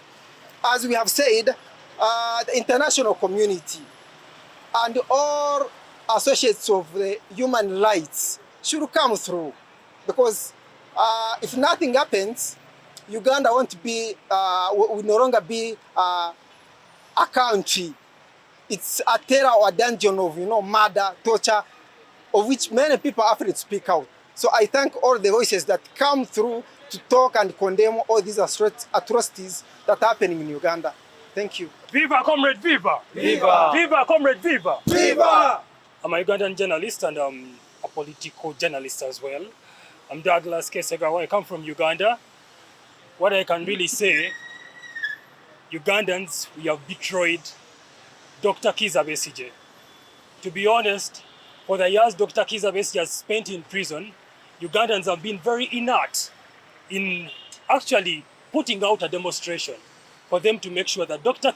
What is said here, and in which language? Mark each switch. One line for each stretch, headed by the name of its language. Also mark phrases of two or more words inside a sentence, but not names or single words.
English: As we have said, the international community and all associates of the human rights should come through, because if nothing happens, Uganda will no longer be a country. It's a terror or a dungeon of murder, torture, of which many people are afraid to speak out. So I thank all the voices that come through to talk and condemn all these atrocities that are happening in Uganda. Thank you. Viva, comrade, viva! Viva! Viva, comrade, viva! Viva! I'm a Ugandan journalist and I'm a political journalist as well. I'm Douglas Kesegawa. I come from Uganda. What I can really say, Ugandans, we have betrayed Dr. Kizza Besigye. To be honest, for the years Dr. Kizza Besigye has spent in prison, Ugandans have been very inert in actually putting out a demonstration for them to make sure that Dr.